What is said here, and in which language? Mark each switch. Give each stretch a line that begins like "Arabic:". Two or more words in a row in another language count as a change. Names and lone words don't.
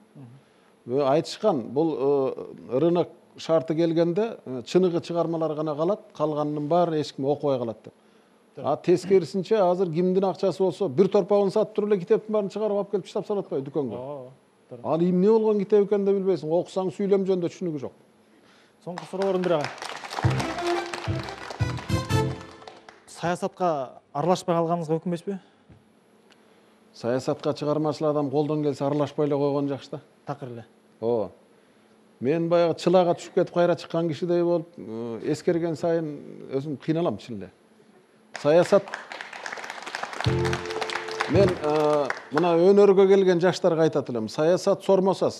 Kyrgyz: Айтышкан, бул рынок шарты келгенде чыныгы чыгармалар гана калат, калганынын баары эч ким окубай калат деп. Тескерисинче азыр кимдин акчасы болсо бир торпогун сатып туруп эле китептин баарын чыгарып алып келип чыштап салат атпайбы дүкөнгө. Ал эмне болгон китеп экенин да билбейсиң, окусаң сүйлөм жөнүндө түшүнүгү жок.
Kazakh: Соңғы суроо Орынбек ага. Саясатқа аралашпай қалғаныңызға өкінбейсіз бе?
Kyrgyz: Саясатқа чыгармачыл адам колдон келсе аралашпай эле койгон жакшы да. Такыр эле. Ооба. Мен баягы чылага түшүп кетип кайра чыккан кишидей болуп, эскерген сайын өзүм кыйналам чын эле. Саясат мен мына өнөргө келген жаштарга айтат элем, саясат сормосас.